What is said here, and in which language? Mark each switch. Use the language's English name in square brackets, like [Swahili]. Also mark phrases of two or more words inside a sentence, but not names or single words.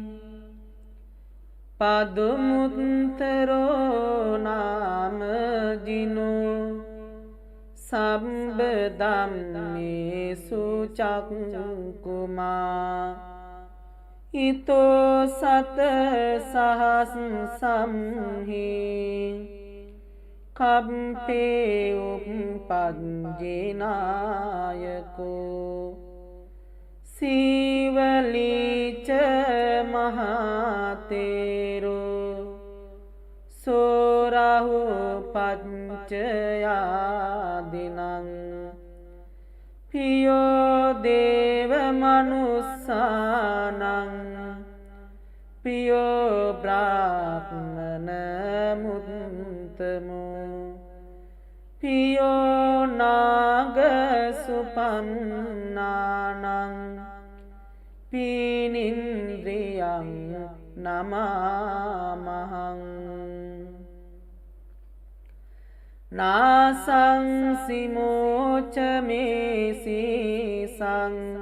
[Pali] පදුමුත්තරෝ නාම ජිනෝ සම්බ ධම්මේසු චක්කුමා ඊතෝ සත සහස් සම්හි කම්පේ උප්පජ්ජේනායකෝ සීවලීච මහතේරෝ සෝරහු පච්චයාදිනං පියෝ දේව මනුස්සානං පියෝ බ්‍රාහ්මන මුත්තමෝ පියෝ නාග සුපන්නානං පීනින්ද්‍රියං නමාමහං නාසං සිමෝච මේසීසං